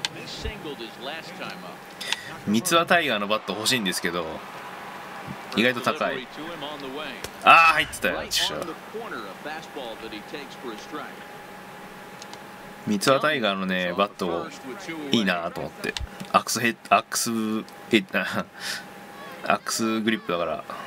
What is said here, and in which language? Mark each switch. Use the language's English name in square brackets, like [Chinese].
[English] He singled his last time up. [Japanese] 三ツ輪タイガーのバット欲しいんですけど、意外と高 [English] Delivery [Japanese] い。 [English] to him on the way. [Japanese] ああ入ってたよ。 [English] Right on the corner, a fastball that he takes for a strike. [Japanese] 三ツ輪タイガーのねバットいいなと思って、アックスグリップだから。